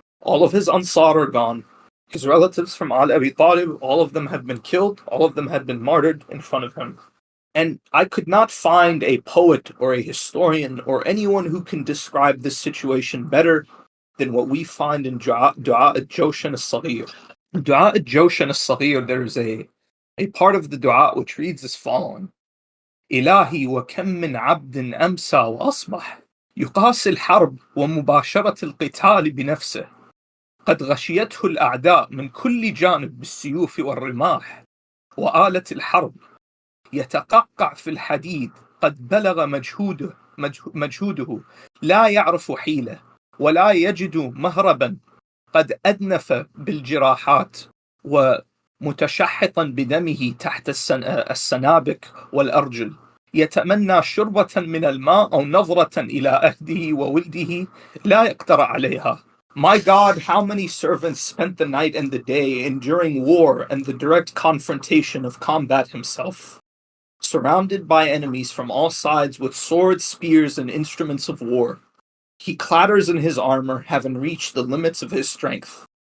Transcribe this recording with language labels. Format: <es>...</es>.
<en>All of his Ansar are gone. His relatives from Abi Talib, all of them have been killed, all of them had been martyred in front of him. And I could not find a poet or a historian or anyone who can describe this situation better than what we find in Dua al-Jawshan al-Saghir. Dua al-Jawshan al-Saghir, there's a part of the dua which reads as following:</en> <ar>إلهي وكم من عبد أمسى وأصبح يقاسي الحرب ومباشرة القتال بنفسه قد غشيته الأعداء من كل جانب بالسيوف والرماح وآلة الحرب يتقعقع في الحديد قد بلغ مجهوده لا يعرف حيلة ولا يجد مهربا قد أدنف بالجراحات ومتشحطا بدمه تحت السنابك والأرجل يتمنى شربة من الماء أو نظرة إلى أهله وولده لا يقدر عليها.</ar> <en>My God, how many servants spent the night and the day enduring war and the direct confrontation of combat himself, surrounded by enemies from all sides with swords, spears, and instruments of war. He clatters in his armor, having reached the limits of his strength.</en>